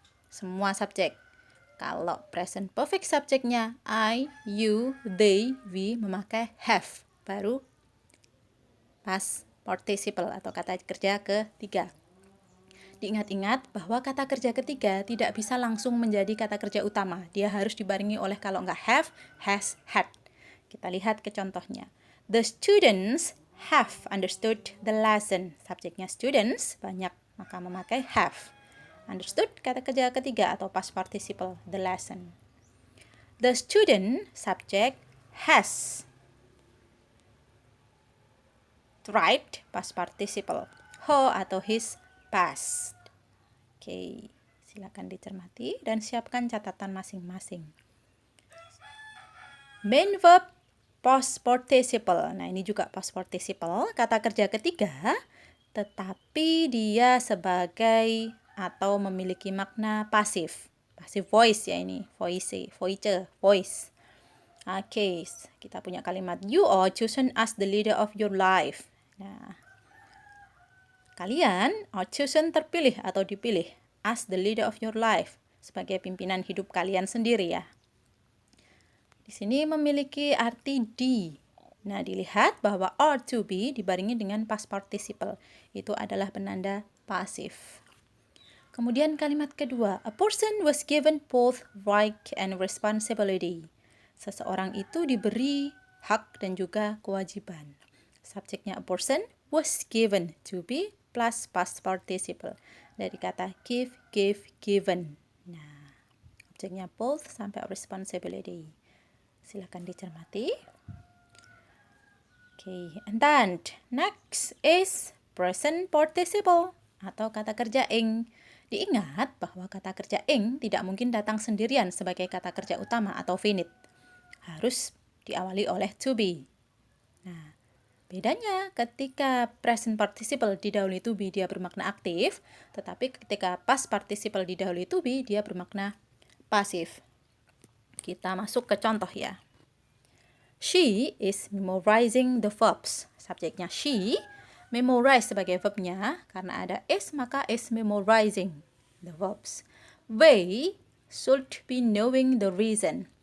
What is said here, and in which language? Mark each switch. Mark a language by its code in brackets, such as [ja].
[id] Semua subjek. Kalau present perfect subjeknya I, you, they, we memakai have. Baru past participle atau kata kerja ketiga. Diingat-ingat bahwa kata kerja ketiga tidak bisa langsung menjadi kata kerja utama. Dia harus dibarengi oleh kalau nggak have, has, had. Kita lihat ke contohnya. [en] The students have understood the lesson. [id] Subjeknya students, banyak, maka memakai have. Understood, kata kerja ketiga atau past participle, the lesson. [en] The student, subject, has tried, past participle. [id] Her atau his, past. Oke, silakan dicermati dan siapkan catatan masing-masing. [en] Main verb past participle. [id] Nah, ini juga past participle, kata kerja ketiga, tetapi dia sebagai atau memiliki makna pasif. [en] Passive voice ya ini, voice. [id] Oke, kita punya kalimat [en] you are chosen as the leader of your life. [id] Nah, kalian [en] are chosen [id] terpilih atau dipilih [en] as the leader of your life [id] sebagai pimpinan hidup kalian sendiri ya. Di sini memiliki arti di. Nah, dilihat bahwa are to be dibarengi dengan past participle. Itu adalah penanda pasif. Kemudian kalimat kedua, [en] a person was given both right and responsibility. [id] Seseorang itu diberi hak dan juga kewajiban. Subjeknya a person was given to be plus past participle. Dari kata give, given. Nah, objeknya both sampai responsibility. Silakan dicermati. [en] Okay, and then next is present participle [id] atau kata kerja [en] ing. [id] Diingat bahwa kata kerja ing tidak mungkin datang sendirian sebagai kata kerja utama atau finite. Harus diawali oleh to be. Nah, bedanya ketika present participle didahului to be dia bermakna aktif, tetapi ketika past participle didahului to be dia bermakna pasif. Kita masuk ke contoh ya. [en] She is memorizing the verbs. [id] Subjeknya she, memorize sebagai verbnya, karena ada is maka is memorizing the verbs. [en] They should be knowing the reason.